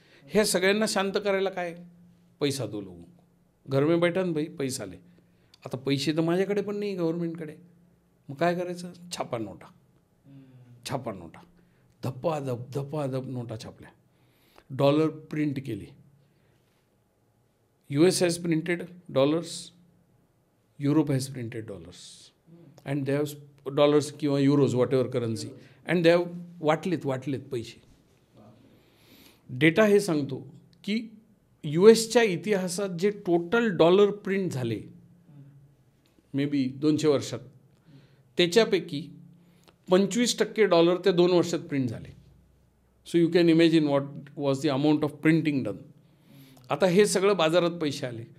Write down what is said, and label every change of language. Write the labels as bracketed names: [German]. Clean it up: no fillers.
[Marathi] ह्या सगळ्यांना शांत करायला काय, [Hindi] पैसा दो लोगों को, घर में बैठा ना भाई पैसा ले. [Marathi] आता पैसे तर माझ्याकडे पण नाही, गव्हर्नमेंटकडे. मग काय करायचं, छापा नोटा, छापा नोटा, धप्पाधप नोटा छापल्या, डॉलर प्रिंट केली. [English] US has printed dollars, Europe has printed dollars, and they have dollars किंवा euros whatever currency, and they have [Marathi] वाटलेत पैसे. डेटा हे सांगतो की USच्या इतिहासात जे टोटल डॉलर प्रिंट झाले मे बी 200 वर्षात, त्याच्यापैकी 25% डॉलर ते 2 वर्षात प्रिंट झाले. [English] So you can imagine what was the amount of printing done. [Marathi] आता हे सगळं बाजारात पैसे आले.